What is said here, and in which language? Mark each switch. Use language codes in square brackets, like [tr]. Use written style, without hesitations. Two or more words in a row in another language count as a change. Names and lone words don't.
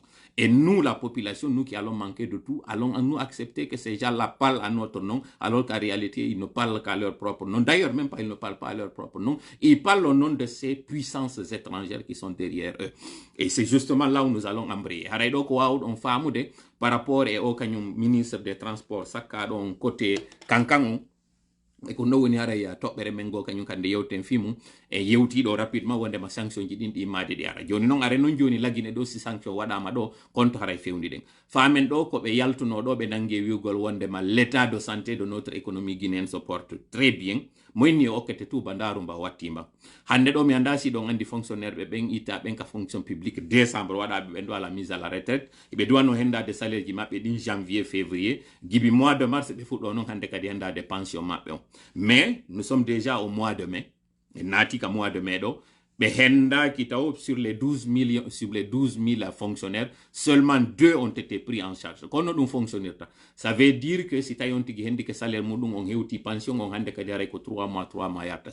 [fr] Et nous, la population, nous qui allons manquer de tout, allons nous accepter que ces gens-là parlent à notre nom alors qu'en réalité, ils ne parlent qu'à leur propre nom. D'ailleurs, même pas, ils ne parlent pas à leur propre nom. Ils parlent au nom de ces puissances étrangères qui sont derrière eux. Et c'est justement là où nous allons embrayer. Par rapport au ministre des Transports, [ff] Saka, côté Kankangon, e ko no woni hara ya toɓɓere men go kañum kande yewten fimu e yewtiɗo rapidement wonde ma sanction ji ɗin ɗi immade ɗi ara joni noon are noon joni lagine ɗo si sanction waɗama ɗo konto haray fewndi ɗen famen ɗo koɓe yaltuno ɗo ɓe nangue wiugol wonde ma [fr] l'état de santé de notre économie guinéenne se porte très bien [ff] moyni okkete tuba ndaru mba wattima hande ɗo mi anda si ɗon andi fonctionnaire ɓe ɓen itta ɓen ka [fr] fonction publique [ff] décembre waɗaɓe ɓen ɗo [fr] à la mise à la retraite [ff] eɓe duwanno hendade salaire ji maɓɓe ɗin janvier février gibi [fr] mois de mars [ff] ɓe fuɗɗo noon hande kadi hendade pension maɓɓe on. [fr] Mais nous sommes déjà au mois de mai. Et natika mois de mai do. Sur les 12 000 fonctionnaires, seulement 2 ont été pris en charge. Quand on fonctionnaire, ça veut dire que si tu as un salaire, on a une pension, on a 3 mois yata.